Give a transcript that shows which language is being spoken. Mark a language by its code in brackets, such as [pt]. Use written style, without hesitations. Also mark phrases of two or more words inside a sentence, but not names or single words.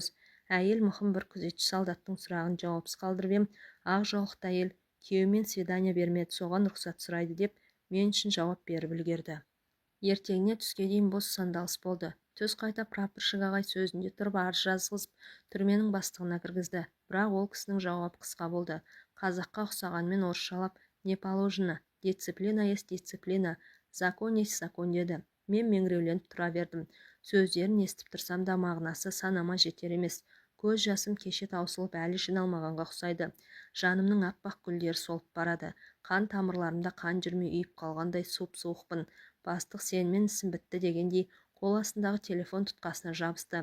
[kk] Әйел мұхым бір күзетші солдаттың сұрағын жауапсыз қалдырып ем, ақ жаулықты әйел күйеуімен свидания бермеді, соған рұқсат сұрайды деп мен үшін жауап беріп үлгерді. Ертеңіне түске дейін бос сандалыс болды. Түс қайта прапорщик ағай сөзінде тұрып арыз жазғызып түрменің бастығына кіргізді. Бірақ ол кісінің жауабы қысқа болды. Қазаққа ұқсағанмен орысшалап [ru] не положено, дисциплина есть дисциплина, закон есть закон деді. [kk] Мен меңіреуленіп тұра бердім. Сөздерін естіп тұрсам да мағынасы санама жетер емес. Көз жасым кеше таусылып әлі жиналмағанға ұқсайды. Жанымның аппақ гүлдері солып барады. Қан тамырларымда қан жүрмей үйіп қалғандай суып-суықпын. Бастық сенімен ісім бітті дегендей қол астындағы телефон тұтқасына жабысты.